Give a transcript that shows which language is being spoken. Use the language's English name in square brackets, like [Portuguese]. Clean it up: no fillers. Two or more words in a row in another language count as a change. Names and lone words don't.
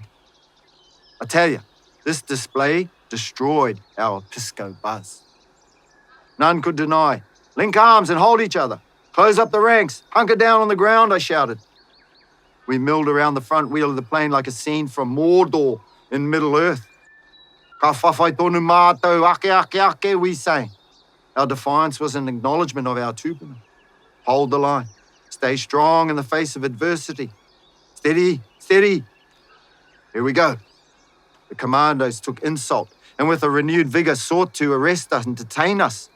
[English] I tell you, this display destroyed our Pisco buzz. None could deny. Link arms and hold each other. Close up the ranks. Hunker down on the ground, I shouted. We milled around the front wheel of the plane like a scene from Mordor in Middle-earth. [Māori] Ka whawhai tonu mātou, ake, ake, ake, [English] we sang. Our defiance was an acknowledgement of our tupuna. Hold the line. Stay strong in the face of adversity. Steady, steady. Here we go. The commandos took insult and with a renewed vigor sought to arrest us and detain us.